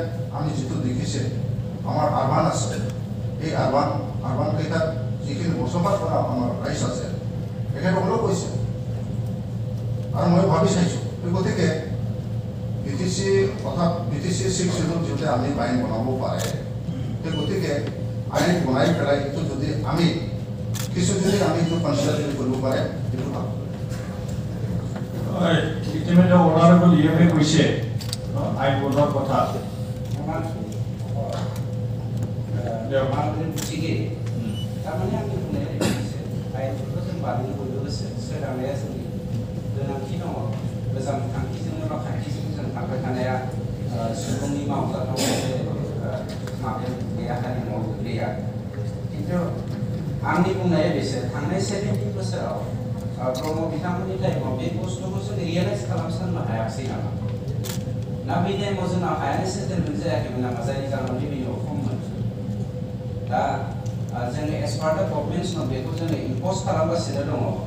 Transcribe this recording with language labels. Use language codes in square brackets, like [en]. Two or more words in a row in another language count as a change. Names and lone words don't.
[as] আমি যিটো দেখিছে আমাৰ আৰবান আছে এই আৰবান কেইটাত যিখিনি বসবাস কৰা আমাৰ ৰাইজ আছে তেখেতসকলেও কৈছে আৰু মই ভাবি চাইছোঁ গতিকে বিটিচি অৰ্থাৎ বিটিচি 6 চিটত যদি আমি আইন বনাব পাৰে গতিকে আইন বনাই পেলাই এইটো যদি আমি কিছু যদি আমি এইটো কনচিডাৰ কৰিব পাৰে সেইটো ভাল ইতিমধ্যে অনাৰেবল ইএমএ কৈছে আইন বনোৱাৰ কথা তাৰমানে আমি আইনটো [brx] जों बानायनो बयबो गोसो सोरांनाया जोंनि गोनांथि दङ मोजां थांखिजोंनो बा खान्थिजों जों थांबाय थानाया सुबुंनि मावजाथाव मोनसे माबायाव गैया हारिमुआव गोग्लैया खिन्थु आंनि बुंनाया बेसो थांनाय 70 बोसोराव ब्रह्म बिथांमोननि टाइमाव बे बुस्थुखौ जों रियेलाइज खालामनो हायाखै नामा ना बे टाइमाव जोंनाव हायानो सेटेलमेन्ट जायाखैमोन नामा जायनि जाहोनाव रेभिनिउ खममोन दा जोङो [en] as part of [brx] गभर्नमेन्टनाव बेखौ जोङो इम्पज खालामगासिनो दङ